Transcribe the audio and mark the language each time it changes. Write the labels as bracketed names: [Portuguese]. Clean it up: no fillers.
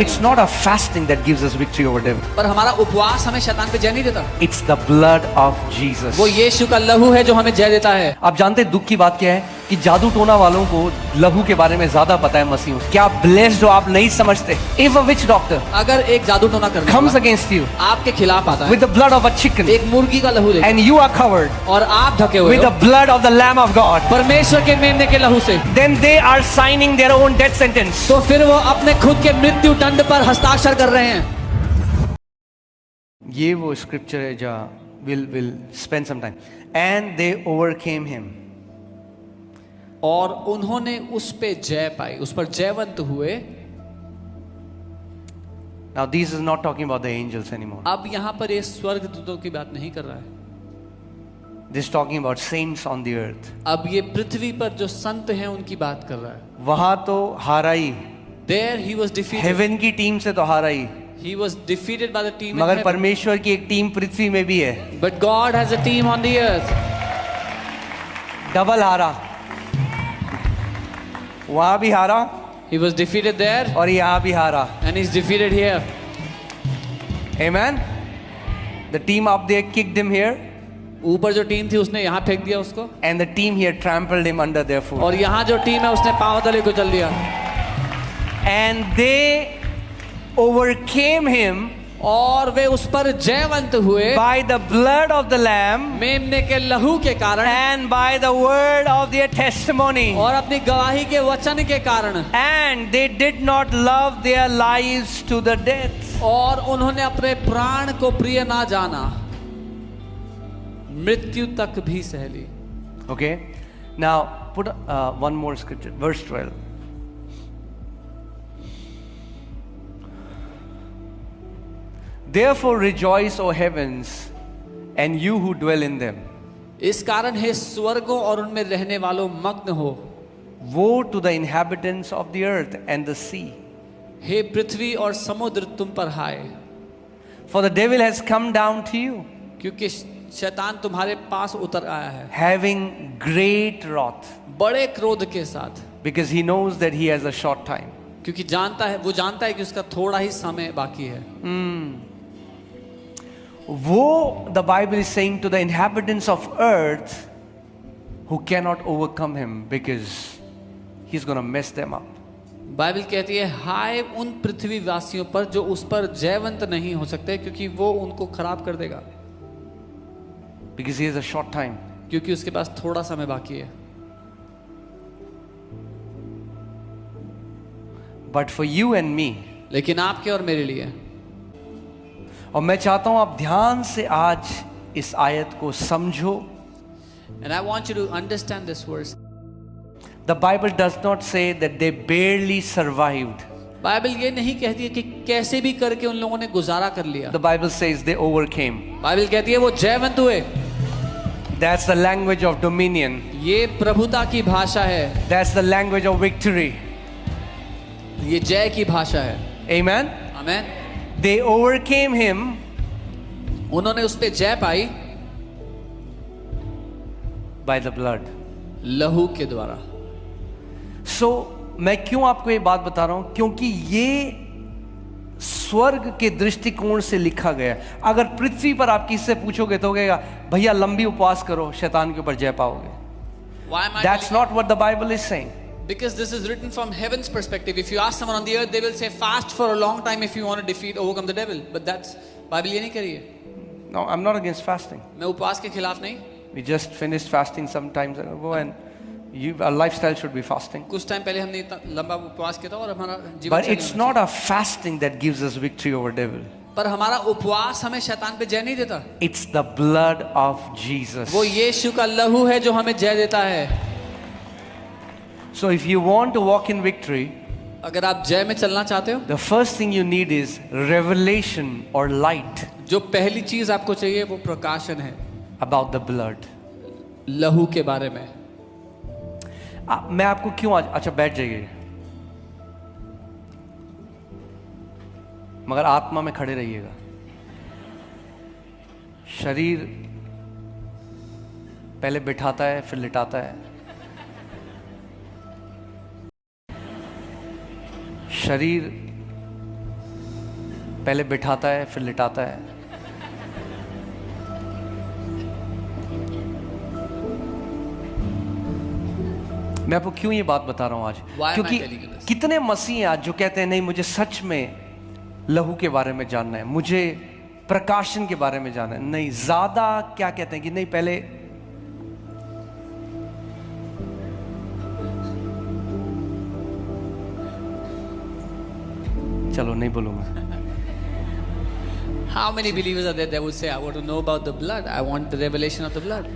[English] it's not a fasting that gives us victory over devil, [Hindi] पर हमारा उपवास हमें शैतान पे जय नहीं देता। [English] It's the blood of Jesus. [Hindi] वो यीशु का लहू है जो हमें जय देता है। आप जानते हैं दुख की बात क्या है कि जादू टोना वालों को लहू के बारे में ज्यादा पता है मसीह। क्या ब्लेस्ड हो, आप नहीं समझते। [English] if a witch doctor [Hindi] अगर एक जादू टोना करने [English] comes [Hindi] वाला [English] against you [Hindi] आपके खिलाफ आता है [English] with the blood of a chicken [Hindi] एक मुर्गी का लहू लेकर, [English] and you are covered [Hindi] और आप ढके हुए [English] with [Hindi] हो [English] the blood of the Lamb of God, [Hindi] परमेश्वर के मेमने के लहू से, [English] then they are signing their own death sentence. [Hindi] तो फिर वो अपने खुद के मृत्यु दंड पर हस्ताक्षर कर रहे हैं। ये वो स्क्रिप्चर है जहाँ [English] will spend some time. And they overcame him. [Hindi] और उन्होंने उस पे जय पाई, उस पर जयवंत हुए। [English] Now this is not talking about the angels anymore. [Hindi] अब यहाँ पर ये स्वर्गदूतों की बात नहीं कर रहा है, [English] This is talking about saints on the earth. [Hindi] अब ये पृथ्वी पर जो संत हैं उनकी बात कर रहा है। वहां तो हारा ही, [English] There he was defeated. [Hindi] Haven की टीम से तो हारा ही, [English] He was defeated by the team in [Hindi] मगर [English] heaven. [Hindi] परमेश्वर की एक टीम पृथ्वी में भी है। [English] But God has a team on the earth. [Hindi] Double हारा, वहां भी हारा [English] He was defeated there [Hindi] और यहाँ भी हारा। [English] and he's defeated here. Amen. The team up there kicked him here [Hindi] ऊपर जो टीम थी उसने यहाँ फेंक दिया उसको, [English] and the team here trampled him under their foot. [Hindi] और यहाँ जो टीम है उसने पांव तले कुचल दिया। [English] And they overcame him [Hindi] और वे उस पर जयवंत हुए [English] by the blood of the Lamb [Hindi] मेमने के लहू के कारण [English] and by the word of their testimony. [Hindi] और अपनी गवाही के वचन के कारण, [English] And they did not love their lives to the death. [Hindi] और उन्होंने अपने प्राण को प्रिय ना जाना, मृत्यु तक भी सह ली। [English] Okay. Now put one more scripture, verse 12. Therefore rejoice, O heavens, and you who dwell in them. [Hindi] इस कारण हे स्वर्गों और उनमें रहने वालों मग्न हो। [English] Woe to the inhabitants of the earth and the sea. [Hindi] हे पृथ्वी और समुद्र तुम पर हाय, [English] For the devil has come down to you, [Hindi] क्योंकि शैतान तुम्हारे पास उतर आया है [English] having great wrath, [Hindi] बड़े क्रोध के साथ, [English] because he knows that he has a short time. [Hindi] क्योंकि वो जानता है कि उसका थोड़ा ही समय बाकी है। [English] Woe, the Bible is saying, to the inhabitants of earth who cannot overcome him, because he's going to mess them up. [Hindi] Bible कहती है हाय उन पृथ्वी वासियों पर जो उस पर जयवंत नहीं हो सकते, क्योंकि वो उनको खराब कर देगा, [English] Because he has a short time. [Hindi] क्योंकि उसके पास थोड़ा समय बाकी है। [English] But for you and me, [Hindi] लेकिन आपके और मेरे लिए, और मैं चाहता हूं आप ध्यान से आज इस आयत को समझो। [English] and I want you to understand this verse. The Bible does not say that they barely survived. [Hindi] Bible ये नहीं कहती है कि कैसे भी करके उन लोगों ने गुजारा कर लिया। [English] The Bible says they overcame. [Hindi] Bible कहती है वो जयवंत हुए। [English] That's the language of dominion. [Hindi] ये प्रभुता की भाषा है, [English] That's the language of victory. [Hindi] ये जय की भाषा है। [English] Amen. [Hindi] Amen. [English] They overcame him [Hindi] उन्होंने उस पे जय पाई [English] by the blood. [Hindi] लहू के द्वारा। So मैं क्यों आपको ये बात बता रहा हूं, क्योंकि ये स्वर्ग के दृष्टिकोण से लिखा गया। अगर पृथ्वी पर आप किससे पूछोगे तो कहेगा भैया लंबी उपवास करो, शैतान के ऊपर जय पाओगे। [English] Why am I That's telling not what the Bible is saying. Because this is written from heaven's perspective. If you ask someone on the earth, they will say fast for a long time if you want to overcome the devil. But that's [Hindi] Bible ये नहीं करी है। [English] No, I'm not against fasting. [Hindi] मैं उपवास के खिलाफ नहीं। [English] We just finished fasting some time ago, and our lifestyle should be fasting. [Hindi] कुछ टाइम पहले हमने इतना लंबा उपवास किया था और हमारा जीवन [English] But it's not a fasting that gives us victory over devil. [Hindi] पर हमारा उपवास हमें शैतान पे जय नहीं देता। [English] It's the blood of Jesus. [Hindi] वो यीशु का लहू है जो हमें जय देता है। [English] So if you want to walk in victory, [Hindi] अगर आप जय में चलना चाहते हो, [English] the first thing you need is revelation or light [Hindi] जो पहली चीज आपको चाहिए वो प्रकाशन है [English] about the blood. [Hindi] लहू के बारे में। मैं आपको क्यों आज, अच्छा बैठ जाइए, मगर आत्मा में खड़े रहिएगा। शरीर पहले बिठाता है फिर लिटाता है। शरीर पहले बिठाता है फिर लिटाता है। मैं आपको क्यों ये बात बता रहा हूं आज? [English] Why am I [Hindi] क्योंकि [English] telling you this? [Hindi] कितने मसीह हैं आज जो कहते हैं नहीं मुझे सच में लहू के बारे में जानना है, मुझे प्रकाशन के बारे में जानना है। नहीं, ज्यादा क्या कहते हैं कि नहीं पहले चलो नहीं बोलूंगा। [English] How many believers are there that would say, I want to know about the blood, I want the revelation of the blood?